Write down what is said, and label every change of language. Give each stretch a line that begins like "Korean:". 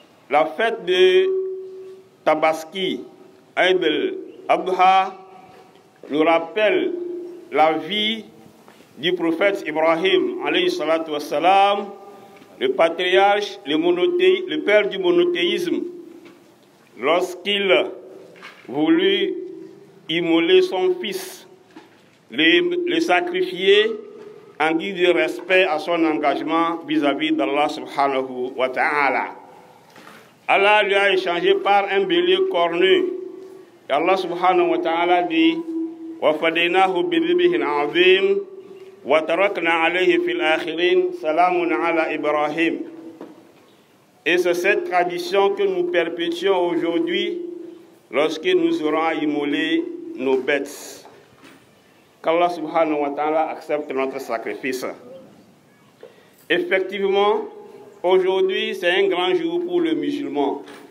French: La fête de Tabaski, Eid al-Adha, nous rappelle la vie du prophète Ibrahim, alayhi salatu wassalam, le patriarche, le père du monothéisme, lorsqu'il voulut immoler son fils, le sacrifier en guise de respect à son engagement vis-à-vis d'Allah subhanahu wa ta'ala. Allah lui a échangé par un bélier cornu. Et Allah subhanahu wa ta'ala dit
Arabic: وَفَدَيْنَاهُ بِذِبِهٍ عَظِيمٍ وَتَرَكْنَا عَلَيْهِ فِي الْآخِرِينَ سَلَامٌ عَلَى إِبْرَاهِيمَ.
French: Et c'est cette tradition que nous perpétuons aujourd'hui lorsque nous aurons immolé nos bêtes. Qu'Allah subhanahu wa ta'ala accepte notre sacrifice. Effectivement, aujourd'hui, c'est un grand jour pour le musulman.